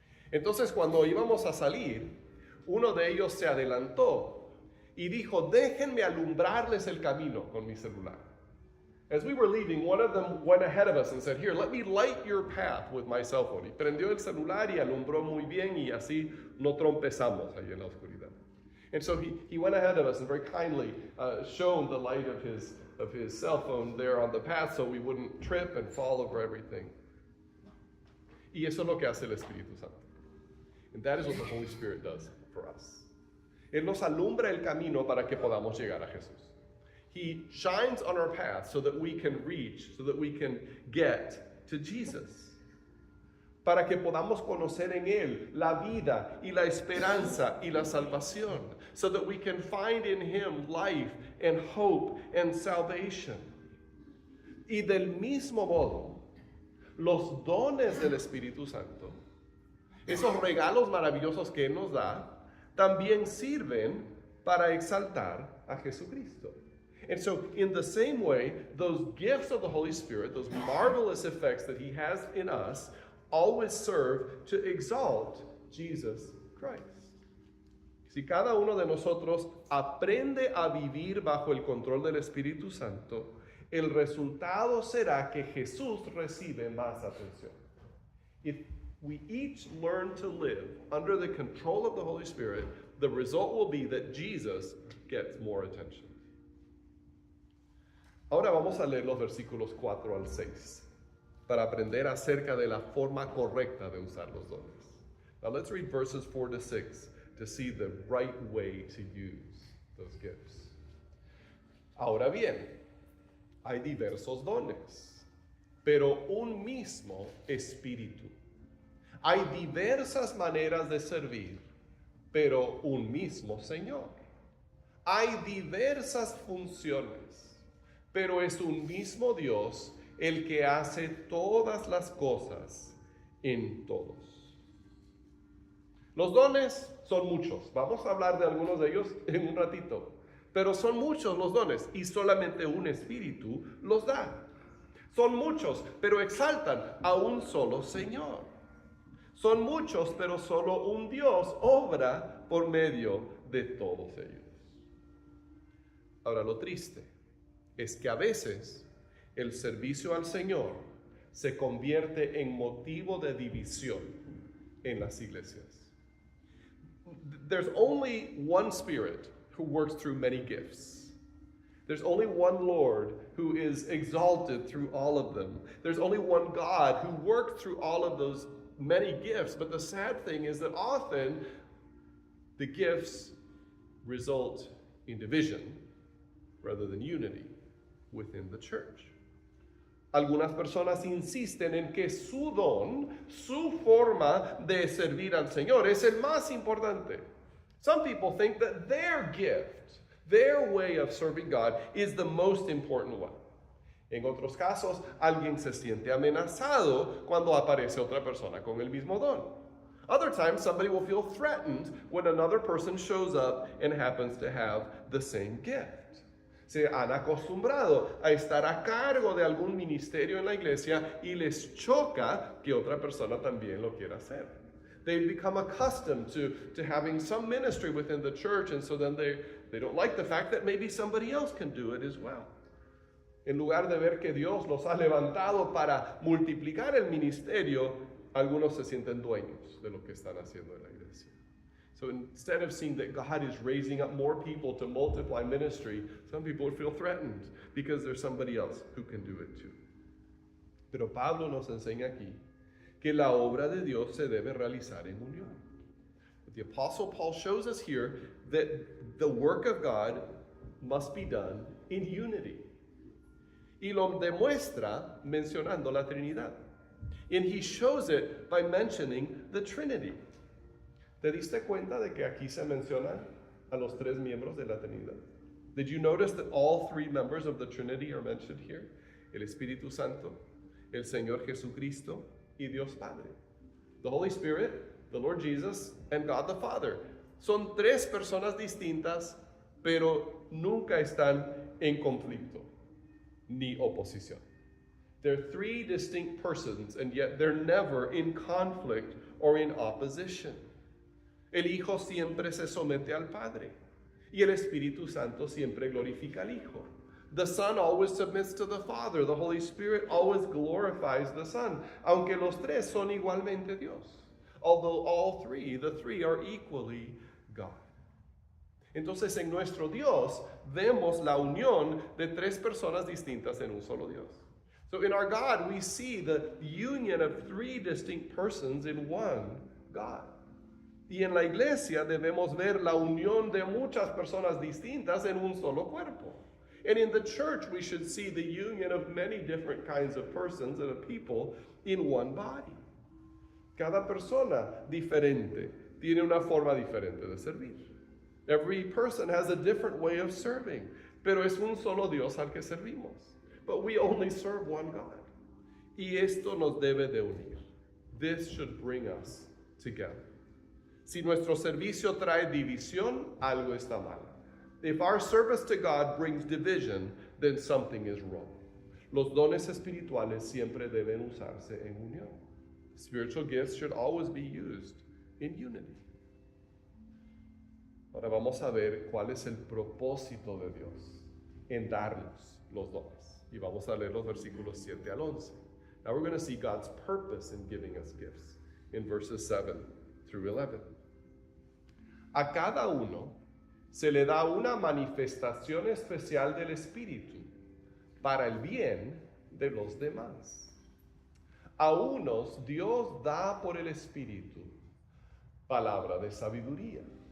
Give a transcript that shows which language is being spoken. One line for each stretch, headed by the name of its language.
Spanish: Entonces cuando íbamos a salir, uno de ellos se adelantó y dijo, déjenme alumbrarles el camino con mi celular.
English: As we were leaving, one of them went ahead of us and said, here, let me light your path with my cell phone.
Spanish: Y prendió el celular y alumbró muy bien y así no trompezamos ahí en la oscuridad.
English: And so he went ahead of us and very kindly shone the light of his cell phone there on the path so we wouldn't trip and fall over everything.
Spanish: Y eso es lo que hace el Espíritu Santo.
English: And that is what the Holy Spirit does for us.
Spanish: Él nos alumbra el camino para que podamos llegar a Jesús.
English: He shines on our path so that we can reach, so that we can get to Jesus.
Spanish: Para que podamos conocer en Él la vida y la esperanza y la salvación.
English: So that we can find in Him life and hope and salvation.
Spanish: Y del mismo modo, los dones del Espíritu Santo, esos regalos maravillosos que Él nos da, también sirven para exaltar a Jesucristo.
English: And so, in the same way, those gifts of the Holy Spirit, those marvelous effects that He has in us, always serve to exalt Jesus Christ.
Spanish: Si cada uno de nosotros aprende a vivir bajo el control del Espíritu Santo, el resultado será que Jesús recibe más atención.
English: If we each learn to live under the control of the Holy Spirit, the result will be that Jesus gets more attention.
Spanish: Ahora vamos a leer los versículos 4 al 6 para aprender acerca de la forma correcta de usar los dones.
English: Now let's read verses 4 to 6 to see the right way to use those gifts.
Spanish: Ahora bien, hay diversos dones, pero un mismo espíritu. Hay diversas maneras de servir, pero un mismo Señor. Hay diversas funciones, pero es un mismo Dios el que hace todas las cosas en todos. Los dones son muchos. Vamos a hablar de algunos de ellos en un ratito. Pero son muchos los dones y solamente un espíritu los da. Son muchos, pero exaltan a un solo Señor. Son muchos, pero solo un Dios obra por medio de todos ellos. Ahora, lo triste es que a veces el servicio al Señor se convierte en motivo de división en las iglesias.
English: There's only one Spirit who works through many gifts. There's only one Lord who is exalted through all of them. There's only one God who worked through all of those many gifts. But the sad thing is that often the gifts result in division rather than unity within the church.
Spanish: Algunas personas insisten en que su don, su forma de servir al Señor es el más importante.
English: Some people think that their gift, their way of serving God is the most important one.
Spanish: En otros casos, alguien se siente amenazado cuando aparece otra persona con el mismo don.
English: Other times, somebody will feel threatened when another person shows up and happens to have the same gift.
Spanish: Se han acostumbrado a estar a cargo de algún ministerio en la iglesia y les choca que otra persona también lo quiera hacer.
English: They become accustomed to having some ministry within the church, and so then they don't like the fact that maybe somebody else can do it as well.
Spanish: En lugar de ver que Dios los ha levantado para multiplicar el ministerio, algunos se sienten dueños de lo que están haciendo en la iglesia.
English: So instead of seeing that God is raising up more people to multiply ministry, some people would feel threatened because there's somebody else who can do it too.
Spanish: Pero Pablo nos enseña aquí que la obra de Dios se debe realizar en unión.
English: The Apostle Paul shows us here that the work of God must be done in unity.
Spanish: Y lo demuestra mencionando la Trinidad.
English: And he shows it by mentioning the Trinity.
Spanish: ¿Te diste cuenta de que aquí se mencionan a los tres miembros de la Trinidad?
English: Did you notice that all three members of the Trinity are mentioned here?
Spanish: El Espíritu Santo, el Señor Jesucristo, y Dios Padre.
English: The Holy Spirit, the Lord Jesus, and God the Father.
Spanish: Son tres personas distintas, pero nunca están en conflicto ni oposición.
English: They're three distinct persons, and yet they're never in conflict or in opposition.
Spanish: El Hijo siempre se somete al Padre, y el Espíritu Santo siempre glorifica al Hijo.
English: The Son always submits to the Father. The Holy Spirit always glorifies the Son,
Spanish: aunque los tres son igualmente Dios.
English: Although all three, the three are equally God.
Spanish: Entonces, en nuestro Dios vemos la unión de tres personas distintas en un solo Dios.
English: So in our God, we see the union of three distinct persons in one God.
Spanish: Y en la iglesia debemos ver la unión de muchas personas distintas en un solo cuerpo.
English: And in the church, we should see the union of many different kinds of persons and of people in one body.
Spanish: Cada persona diferente tiene una forma diferente de servir.
English: Every person has a different way of serving,
Spanish: pero es un solo Dios al que servimos.
English: But we only serve one God.
Spanish: Y esto nos debe de unir.
English: This should bring us together.
Spanish: Si nuestro servicio trae división, algo está mal.
English: If our service to God brings division, then something is wrong.
Spanish: Los dones espirituales siempre deben usarse en unión.
English: Spiritual gifts should always be used in unity.
Spanish: Ahora vamos a ver cuál es el propósito de Dios en darnos los dones. Y vamos a leer los versículos 7 al 11.
English: Now we're going to see God's purpose in giving us gifts in verses 7 through 11.
Spanish: A cada uno se le da una manifestación especial del Espíritu para el bien de los demás. A unos Dios da por el Espíritu palabra de sabiduría.